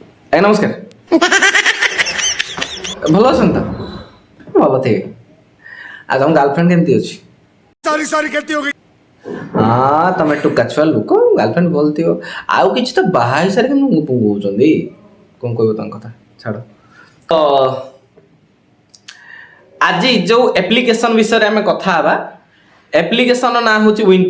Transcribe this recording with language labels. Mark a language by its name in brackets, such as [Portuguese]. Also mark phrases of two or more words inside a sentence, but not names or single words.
[Odia] ଆଜ୍ଞା ନମସ୍କାର। ଭଲ ଅଛନ୍ତି ତ? ଭଲ ଥିବେ। ଆଉ ତମ ଗାର୍ଲଫ୍ରେଣ୍ଡ କେମିତି ଅଛି? [Hindi] सॉरी कहती होगी। [Odia] ହଁ ତମେ ଟୁକା ଛୁଆ ଲୋକ, ଗାର୍ଲଫ୍ରେଣ୍ଡ ଭଲ ଥିବ। ଆଉ କିଛି ତ ବାହା ହେଇସାରିକି ମୁଁ କହୁଛନ୍ତି କ'ଣ କହିବ ତାଙ୍କ କଥା ଛାଡ଼। ତ ଆଜି ଯୋଉ ଆପ୍ଲିକେସନ ବିଷୟରେ ଆମେ କଥା ହେବା, ଆପ୍ଲିକେସନ ନାଁ ହେଉଛି ୱିନପେ।